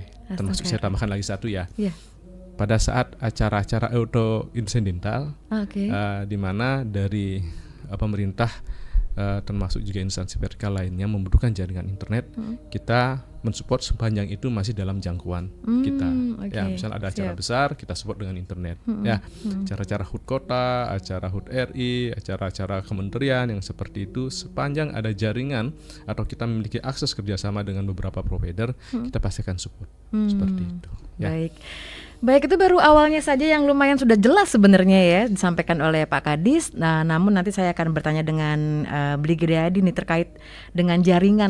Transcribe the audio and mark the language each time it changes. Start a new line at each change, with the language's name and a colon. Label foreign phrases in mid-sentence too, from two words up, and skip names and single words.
Indonesian: Termasuk saya tambahkan lagi satu ya. Pada saat acara-acara auto insidental di mana dari pemerintah termasuk juga instansi vertikal lainnya membutuhkan jaringan internet, kita mensupport sepanjang itu masih dalam jangkauan kita. Ya, misalnya ada acara besar, kita support dengan internet. Ya, acara-acara HUT kota, acara HUT RI, acara-acara kementerian yang seperti itu, sepanjang ada jaringan atau kita memiliki akses kerjasama dengan beberapa provider, kita pasti akan support seperti itu. Ya. Baik, itu baru awalnya saja yang lumayan sudah jelas sebenarnya ya disampaikan oleh Pak Kadis. Nah, namun nanti saya akan bertanya dengan Bli Gede Adi nih terkait dengan jaringan.